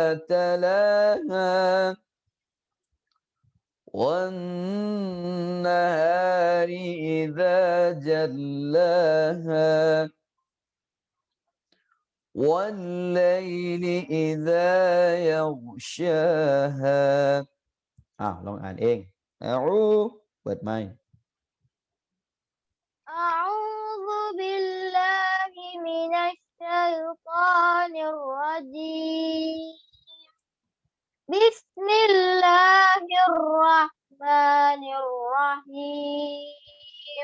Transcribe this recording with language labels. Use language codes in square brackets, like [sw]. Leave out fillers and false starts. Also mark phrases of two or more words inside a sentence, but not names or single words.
[ar] تلاها والنهار إذا جلاها والليل إذا يغشاها [th] ลองอ่านเองเปิดไมค์ [ar] أعوذ بالله من الشيطان الرجيم بسم الله الرحمن الرحيم